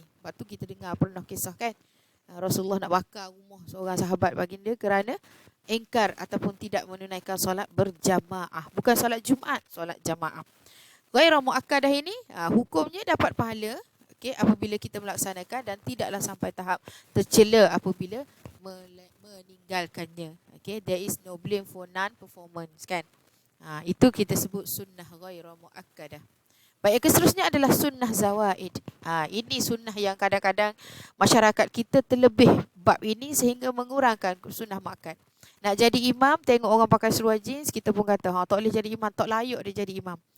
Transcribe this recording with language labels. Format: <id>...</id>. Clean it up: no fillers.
<ms>Sebab tu kita dengar pernah kisah, kan, Rasulullah nak bakar rumah seorang sahabat baginda kerana engkar ataupun tidak menunaikan solat berjamaah. Bukan solat Jumaat, solat jamaah. Ghaira muakkadah ini hukumnya dapat pahala, okay, apabila kita melaksanakan, dan tidaklah sampai tahap tercela apabila meninggalkannya.</ms> <en>Okay, there is no blame for non-performance, kan.</en> <ms>Itu kita sebut sunnah ghaira muakkadah. Baik, yang seterusnya adalah sunnah zawaid. Ini sunnah yang kadang-kadang masyarakat kita terlebih bab ini sehingga mengurangkan sunnah muakkad. Nak jadi imam, tengok orang pakai seluar jeans, kita pun kata, tak boleh jadi imam, tak layak dia jadi imam.</ms>